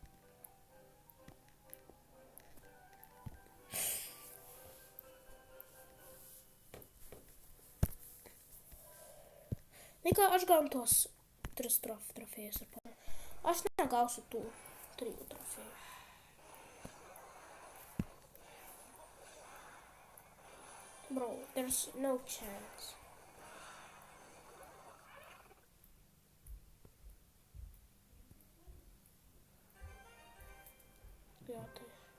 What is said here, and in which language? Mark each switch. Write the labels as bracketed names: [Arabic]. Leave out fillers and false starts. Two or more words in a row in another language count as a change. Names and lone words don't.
[Lithuanian] Tai ką, aš gaunu tuos 3 trofėjus ir pana. Aš negausiu tų 3 trofėjų. [English] Bro, there's no chance. [Lithuanian] Jo, tai.